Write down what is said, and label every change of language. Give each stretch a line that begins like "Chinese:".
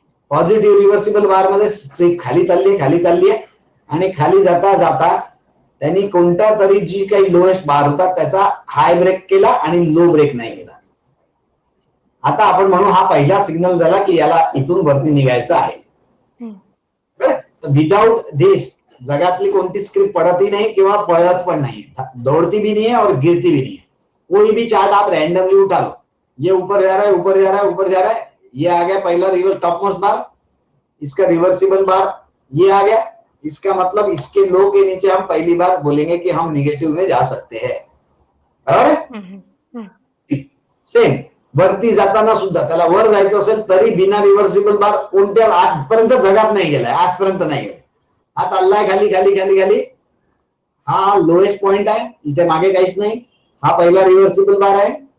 Marathi: Positive reversible बार मध्ये streak खाली चालली आहे आणि खाली जाता जाता त्यांनी कोणत्या तरी जी काही लोएस्ट बार होता त्याचा हाय ब्रेक केला आणि लो ब्रेक नाही केला. आता आपण म्हणू हा पहिला सिग्नल झाला की याला इथून वरती निघायचं आहे.
English: without this
Marathi: जगातली कोणती स्क्रिप्ट पडतही नहीं किंवा पढ़त पण नहीं,
Hindi: दौड़ती भी नहीं है
Marathi: और गिरती भी नहीं है.
Hindi: कोई भी चार्ट आप रैंडमली उठा लो, ये ऊपर जा रहा है ऊपर जा रहा है ऊपर जा रहा है, ये आ गया पहला रिवर्स टॉप मोस्ट बार, इसका रिवर्सिबल बार ये आ गया, इसका मतलब इसके लो के नीचे हम पहली बार बोलेंगे कि हम निगेटिव में जा सकते हैं.
Marathi: बरोबर. सेम वरती जाताना सुद्धा त्याला वर जायचं असेल तरी बिना रिव्हर्सिबल बार कोणत्या आजपर्यंत जगात नाही गेलाय, आजपर्यंत नाही गेलाय. हा चाललाय खाली खाली खाली खाली, हा लोएस्ट पॉइंट आहे, इथे मागे काहीच नाही, हा पहिला रिव्हर्सिबल बार आहे.